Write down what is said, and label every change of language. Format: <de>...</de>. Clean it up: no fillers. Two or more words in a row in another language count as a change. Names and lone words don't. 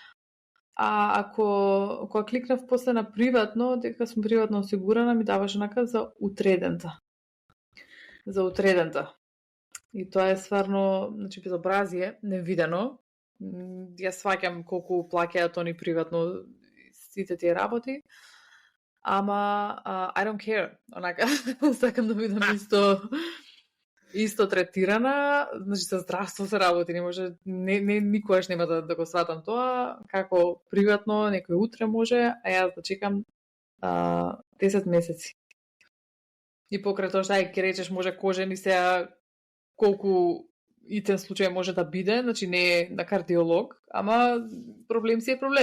<mk>А ако кога кликнав после на приватно, дека сум приватно осигурана, ми даваше нака за утредента. За утредента. И тоа е стварно, значи безобразие, невидено. Јас сваќам колку плаќаат они приватно сите тие работи. Ама</mk> <en>I don't care.</en> <mk>Онака сакам да бидам исто третирана, значи за здравство се работи, не може никогаш нема да го сватам тоа, како приватно некој утре може, а јас да чекам 10 месеци. И покрај тоа што ќе речеш може кожен и сега колку итен случај може да биде, значи не е на кардиолог, ама проблем си е проблем.</mk>